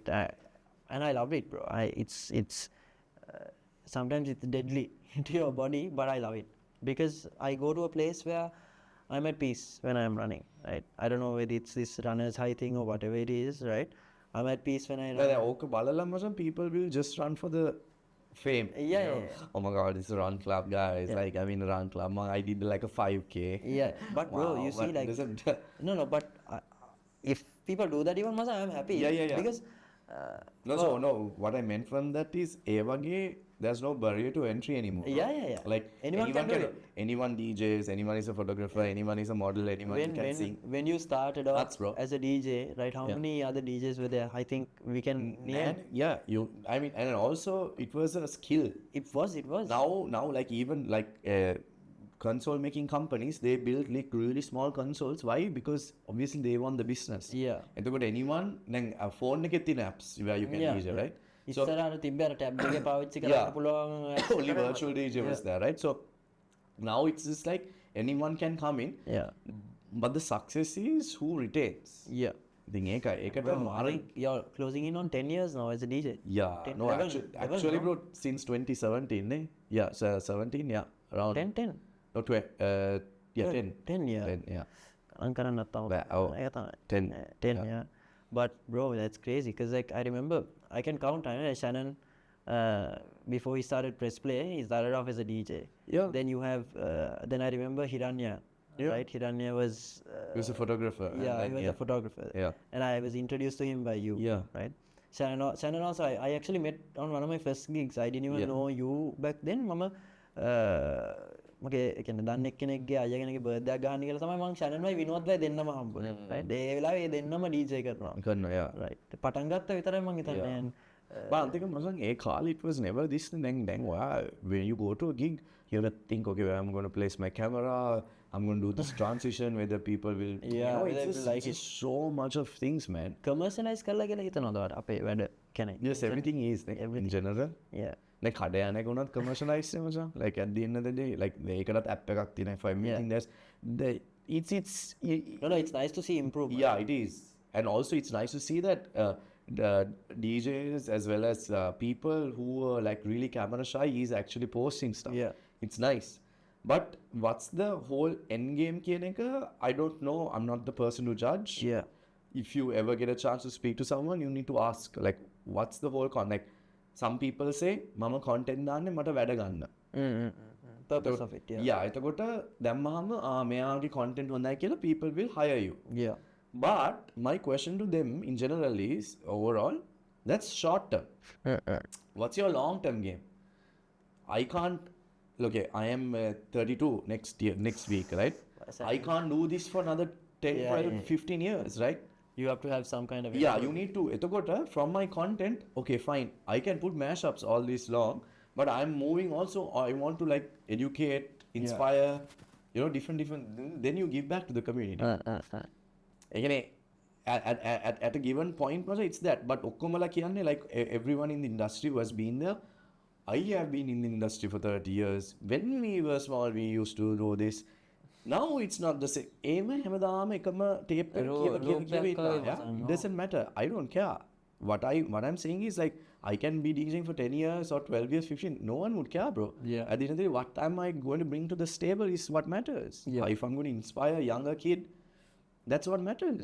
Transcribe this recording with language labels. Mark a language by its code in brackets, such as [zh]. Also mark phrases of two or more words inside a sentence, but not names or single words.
[en] And I love it, bro. It's sometimes it's deadly to your body, but I love it because I go to a place where I'm at peace when I'm running, right? I don't know whether it's this runner's high thing or whatever it is, right? I'm at peace when I run. [si] ඕක බලලම [en] some people will just run for the fame. Yeah, you know? yeah. Oh my god, it's a run club, guys. Like, I'm in a run club. I did like a 5K. Yeah, but bro, Wow, you see, but like, doesn't- no, but if people do that even Masa, I'm happy. Yeah, yeah, yeah. Because No, what I meant from that is, [si] ඒ වගේ, [en] there's no barrier to entry anymore. Yeah, yeah, yeah. Like, Anyone can do it. Anyone DJs, anyone is a photographer, anyone is a model, anyone can sing. when you started off Nuts, bro. as a DJ, right? How Yeah. many other DJs were there? I think we can name. And yeah, I mean, and also it was a skill. It was. Now, like even like console making companies, they build like really small consoles. Why? Because obviously they want the business. Yeah. එතකොට anyone දැන් phone [si] එකේ තියෙන [en] apps where you can Yeah, DJ, right? So [si] ඉස්සරහට තිබ්බ අර ටැබ් එකේ පාවිච්චි [en] Yeah. [si] කරන්න පුළුවන් [en] only virtual DJ was there, right? So now it's just like anyone can come in, Yeah. but the success is who retains. Yeah. [si] ඉතින් ඒකට [en] Bro, I [si] මාර [en] think you're closing in on 10 years now as a DJ. yeah, 10, no, 11, actually, no? bro, since 2017, eh? Yeah, so 17, yeah, around 10. no, 10. 10 yeah. 10, yeah. [si] අන් කරන්නත් තව [en] Well, oh, [si] ඒක තමයි. [en] 10, 10 yeah. But bro, that's crazy because like I remember I can count Shannon before he started Press Play, he started off as a DJ. Yeah. Then you have then I remember Hiranya. Yeah. Right? Hiranya was He was a photographer. and yeah, then, he was a photographer. Yeah. And I was introduced to him by you. Yeah. Right? Shannon also I actually met on one of my first gigs. I didn't even Yeah. know you back then. [si] මම මගේ කියන්නේ දන්න එක්කෙනෙක්ගේ අයගෙනගේ බර්ත්ඩේ එකක් ගන්න කියලා තමයි මම ෂැනන්වයි විනෝද්වයි දෙන්නම හම්බුනේ. right? ඒ වෙලාවේ ඒ දෙන්නම DJ කරනවා. කරනවා, yeah. right. පටන් ගත්ත විතරයි මම හිතන්නේ. [en] Yeah. And, But [si] අන්තික මසන් ඒ කාලේ [en] it was never this දැන් wow, when you go to a gig you have to think, okay, where I'm going to place my camera, I'm going to do this transition, whether people will Yeah, it's whether just, people like it's just so much of things, man. [si] commercialize කරලා කියලා හිතනවද ඔයාලට අපේ වැඩ කියන්නේ? [en] Yes, everything is like, in general. Yeah. [si] Like කඩ යන එක උනත් commercialize නේ මචං. [en] Like at the end of the day, like ඒකටත් app [si] එකක් තියෙනවා. [en] If I'm meeting there's the No, it's nice to see improvement. yeah, it is. And also it's nice to see that the DJs as well as people who are like really camera shy is actually posting stuff. Yeah. It's nice. But what's the whole end game [si] කියන එක? [en] I don't know. I'm not the person to judge. Yeah. If you ever get a chance to speak to someone, you need to ask, like, what's the whole like, some people say, [si] මම content දාන්නේ මට වැඩ ගන්න. [en] Purpose of it. Yeah. Yeah, [si] එතකොට දැම්මහම මෙයාගේ content හොඳයි කියලා [en] people will hire you. Yeah. But my question to them in general is, overall, that's short term. What's your long term game? I can't, okay, I am 32 next week, right? I can't do this for another 10, Yeah, 12, yeah. 15 years, right? You have to have some kind of Yeah, you need to. එතකොට from my content, okay, fine. I can put mashups all this long, but I'm moving also. I want to like educate, inspire, you know, different. Then you give back to the community. Again, at a given point, it's that. But [si] ඔක්කොමලා කියන්නේ [en] like everyone in the industry who has been there. I have been in the industry for 30 years. When we were small, we used to do this. Now it's not the same. [si] හැමදාම එකම [en] tape it doesn't matter. I don't care. What I'm saying is like I can be DJing for 10 years or 12 years, 15. No one would care, bro. Yeah. At the end of the day, what am I going to bring to the stable is what matters. Yeah. If I'm going to inspire a younger kid, that's what matters.